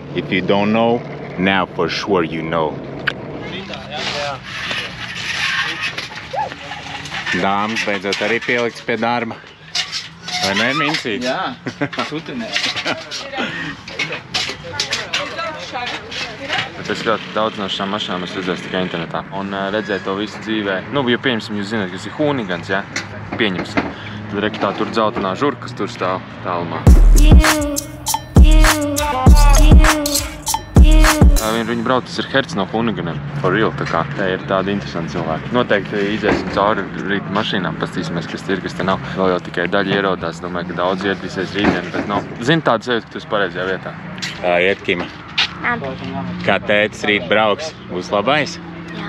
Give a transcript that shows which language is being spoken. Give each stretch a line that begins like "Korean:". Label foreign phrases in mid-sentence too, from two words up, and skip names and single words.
English: If you don't know, now for sure you know.
Latvian: Dāmas beidzot arī pielikts pie darba. Vai ne, Mincīt? Jā, sutinē. Bet es ļoti daudz no šām mašīnām esmu redzējis tikai internetā. Un redzēt to visu dzīvē. Nu, jo pieņemsim, jūs zināt, kas ir hūnigans, ja? Pieņemsim. Tad reki tā tur dzeltenā žurka, kas tur stāv tālumā. Viņi brauc, tas ir herds no hūniganiem.
English: For real,
Latvian: tā kā. Tā ir tāda interesanta cilvēka. Noteikti iziesim cauri rīt mašīnām, pastīsimies, kas ir, kas te nav. Vēl jau tikai daļa ierodās, domāju, ka daudz ieradīsies rītdien, bet nav. Zini tādu sajūtu, ka tu esi pareizajā vietā. Tā iet, Kima. Kā tētis rīt brauks, būs labais? Jā.